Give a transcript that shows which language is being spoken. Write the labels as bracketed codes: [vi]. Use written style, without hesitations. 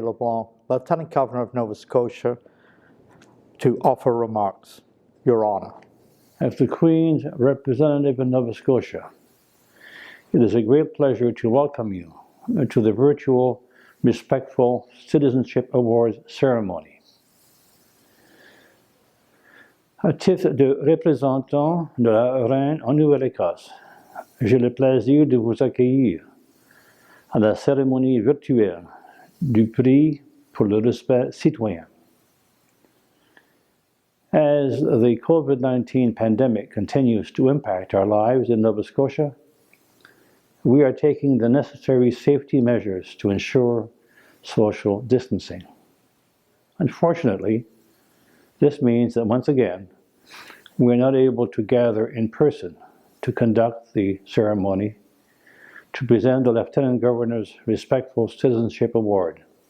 [en] LeBlanc, Lieutenant Governor of Nova Scotia, to offer remarks. Your Honour. As the Queen's representative in Nova Scotia, it is a great pleasure to welcome you to the virtual Respectful Citizenship Awards ceremony. [fr] À titre de représentant de la Reine en Nouvelle-Écosse, j'ai le plaisir de vous accueillir à la cérémonie virtuelle du prix pour le respect citoyen. [en] As the COVID-19 pandemic continues to impact our lives in Nova Scotia, we are taking the necessary safety measures to ensure social distancing. Unfortunately, this means that once again, we are not able to gather in person to conduct the ceremony to present the Lieutenant Governor's Respectful Citizenship Award.